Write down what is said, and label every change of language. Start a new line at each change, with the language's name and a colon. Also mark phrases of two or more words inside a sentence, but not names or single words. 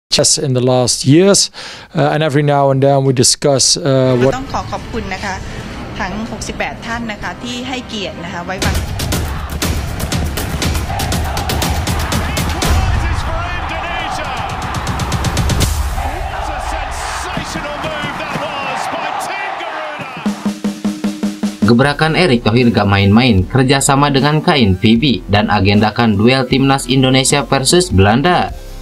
English: chess in the last years, and every now and then we discuss what
Thai: ต้องขอบคุณนะคะทั้ง68ท่านนะคะที่ให้เกียรตินะคะไว้วาง
Indonesian: Gebrakan Erick Thohir gak main-main, kerjasama dengan KNVB dan agendakan duel timnas Indonesia versus Belanda.